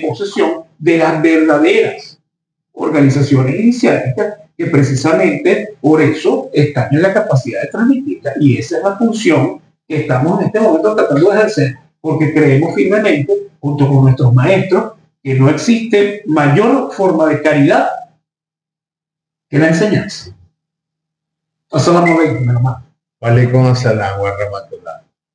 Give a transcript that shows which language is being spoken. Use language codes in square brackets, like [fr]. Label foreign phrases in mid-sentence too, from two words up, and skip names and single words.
[es] posesión de las verdaderas organizaciones iniciáticas que precisamente por eso están en la capacidad de transmitirla, y esa es la función que estamos en este momento tratando de ejercer, porque creemos firmemente, junto con nuestros maestros, que no existe mayor forma de caridad que la enseñanza. [ar] السلام عليكم, hermano. وعليكم السلام ورحمة الله.